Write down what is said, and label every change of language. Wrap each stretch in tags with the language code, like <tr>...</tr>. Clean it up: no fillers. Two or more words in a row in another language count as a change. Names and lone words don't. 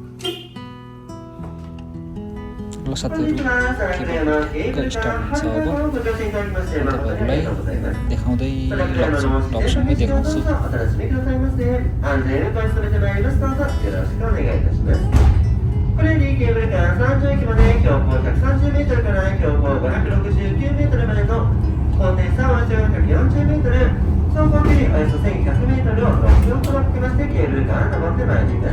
<ne>Lo साथीहरू</ne> <en>cable start</en> <ne>हुन्छ। अब तपाईँहरूलाई देखाउँदै टपसम्मै देखाउँछु।</ne> <ja>これにケーブルから30駅まで標高 130m から標高 569m までの高低差は440m、走行距離およそ 1100m を6キロほど含ませてケーブルカー登ってまいります。</ja>